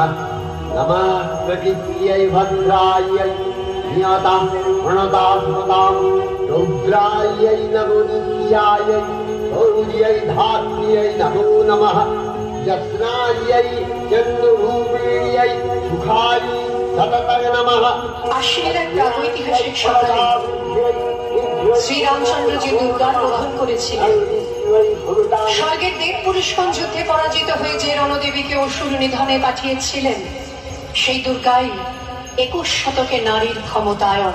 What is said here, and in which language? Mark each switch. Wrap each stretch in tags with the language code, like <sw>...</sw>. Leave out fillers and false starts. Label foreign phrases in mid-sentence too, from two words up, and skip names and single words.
<sa>नमः प्रकृत्यै भद्रायै नियतां प्रणतां स्मतां रौद्रायै नमो नित्यायै गौर्यै धात्र्यै नमो नमः। यस्नायै चन्द्ररूपिण्यै सुखायै सततं नमः।</sa> <bn>আশ্বিনের এক প্রাগৈতিহাসিক সকালে শ্রীরামচন্দ্র যে দুর্গার প্রধান করেছিলেন, স্বর্গের দেব পুরুষগণ যুদ্ধে পরাজিত হয়ে যে রণদেবীকে অসুর নিধনে পাঠিয়েছিলেন, সেই দুর্গাই 21 শতকে নারীর ক্ষমতায়ন।</bn>